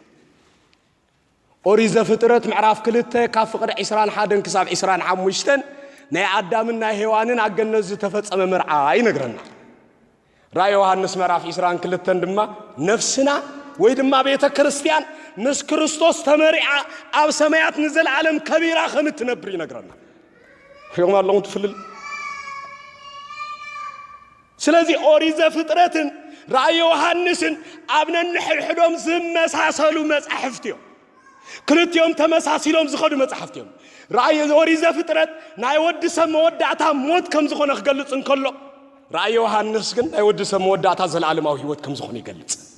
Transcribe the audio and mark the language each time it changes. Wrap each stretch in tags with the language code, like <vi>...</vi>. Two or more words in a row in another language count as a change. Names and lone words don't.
<ti>ኦሪት ዘፍጥረት ምዕራፍ 2 ካብ ፍቅደ 21 ክሳብ 25 ናይ አዳምና ሔዋንን አገነት ዝተፈጸመ መርዓ ይነግረና ራእይ ዮሐንስ ምዕራፍ 22 ድማ ነፍስና ወይ ድማ ቤተ ክርስቲያን ምስ ክርስቶስ ተመሪዓ ኣብ ሰማያት ንዘለዓለም ከቢራ ከም ትነብር ይነግረና ይሁን አላሁ ትፍልል ስለዚህ ኦሪት ዘፍጥረትን ራእይ ዮሐንስን አብነን ሕድሕዶም ዝመሳሰሉ መጻሕፍት እዮም ክልቲኦም ተመሳሲሎም ዝኸዱ መጽሐፍት እዮም ራእይ ኦሪት ዘፍጥረት ናይ ወዲ ሰብ መወዳእታ ሞት ከም ዝኾነ ክገልጽ እንከሎ ራእይ ዮሐንስ ግን ናይ ወዲ ሰብ መወዳእታ ዘለዓለማዊ ህይወት ከም ዝኾነ ይገልጽ</ti>